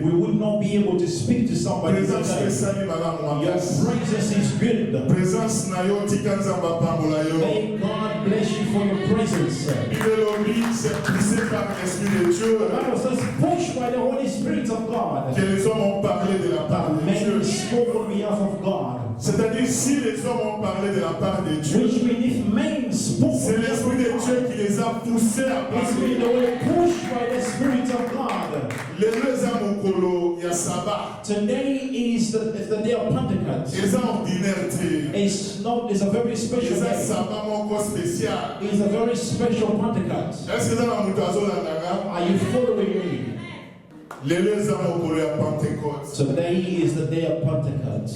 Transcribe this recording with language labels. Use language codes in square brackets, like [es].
[en] We would not be able to speak to somebody today. Your presence is good. May God bless you for your presence. The Bible says, pushed by the Holy Spirit of God, men spoke on behalf of God. [fr] C'est-à-dire, si les hommes ont parlé de la part de Dieu, [en] which means if men spoke, [fr] c'est l'Esprit de Dieu qui les a poussés à parler. [en] They were pushed by the Spirit of God. Today is the day of Pentecost. It's a very special day. It's a very special Pentecost. Are you following me? Today is the day of Pentecost.